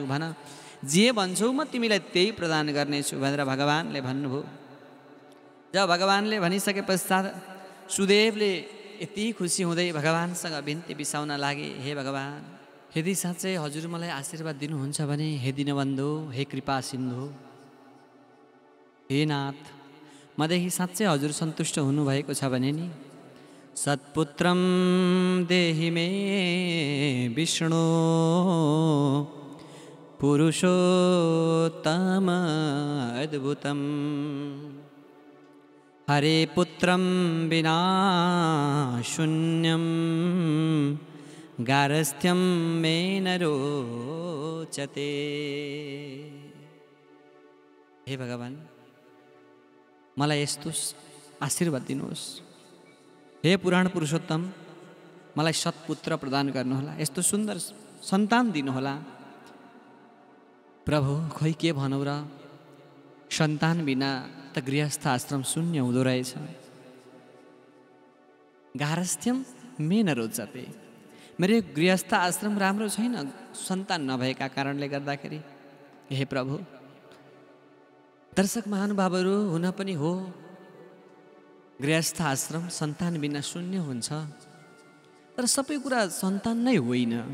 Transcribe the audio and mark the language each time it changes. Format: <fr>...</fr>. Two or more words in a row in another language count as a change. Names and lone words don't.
<ne>भन, जे भन्छौ म तिमीलाई त्यही प्रदान गर्नेछु भनेर भगवानले भन्नुभयो। जब भगवानले भनिसके पश्चात सुदेवले यति खुसी हुँदै भगवानसँग बिन्ती बिसाउन लागे, हे भगवान, यदि साँच्चै हजुर मलाई आशीर्वाद दिनुहुन्छ भने हे दीनबन्धु, हे कृपा सिन्धु, हे नाथ, मदेखि साँच्चै हजुर सन्तुष्ट हुनुभएको छ भने नि</ne> <sa>सत्पुत्रम देहि मे विष्णु पुरुषोत्तम अद्भुतम हरे पुत्रम विना शून्यम गारस्थ्यम मे न रोचते।</sa> <ne>हे भगवान, मलाई यस्तो आशीर्वाद दिनुहोस्। हे पुराण पुरुषोत्तम, मलाई सत्पुत्र प्रदान गर्नुहोला, यस्तो सुन्दर सन्तान दिनुहोला। प्रभु, खोइ के भनौँ र, सन्तान बिना त गृहस्थ आश्रम शून्य हुँदो रहेछ।</ne> <sa>गारस्थ्यम मे न रोचते,</sa> <ne>मेरो गृहस्थ आश्रम राम्रो छैन सन्तान नभएका कारणले गर्दाखेरि। हे प्रभु, दर्शक महानुभावहरू, हुन पनि हो गृहस्थ आश्रम सन्तान बिना शून्य हुन्छ, तर सबै कुरा सन्तान नै होइन।</ne>